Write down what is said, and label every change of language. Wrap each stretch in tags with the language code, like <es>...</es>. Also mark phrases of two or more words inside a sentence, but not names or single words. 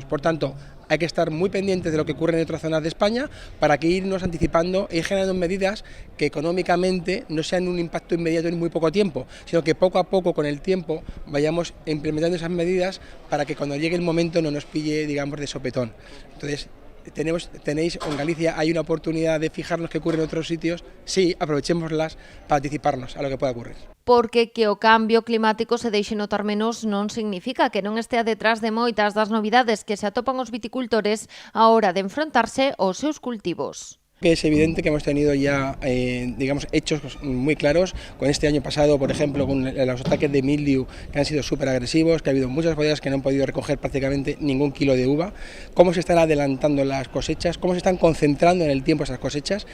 <es>Por tanto, hay que estar muy pendientes de lo que ocurre en otras zonas de España para que irnos anticipando e ir generando medidas que económicamente no sean un impacto inmediato en muy poco tiempo, sino que poco a poco, con el tiempo, vayamos implementando esas medidas para que cuando llegue el momento no nos pille, digamos, de sopetón. Entonces, tenéis, en Galicia hay una oportunidad de fijarnos qué ocurre en otros sitios, sí, aprovechémoslas para anticiparnos a lo que pueda ocurrir.</es> <gl>Porque que o cambio climático se deixe notar menos non significa que non estea detrás de moitas das novidades que se atopan os viticultores a hora de enfrontarse aos seus cultivos.</gl> <es>Es evidente que hemos tenido ya, digamos, hechos muy claros con este año pasado, por ejemplo, con los ataques de mildiu que han sido súper agresivos, que ha habido muchas bodegas que no han podido recoger prácticamente ningún kilo de uva, cómo se están adelantando las cosechas, cómo se están concentrando en el tiempo esas cosechas.</es>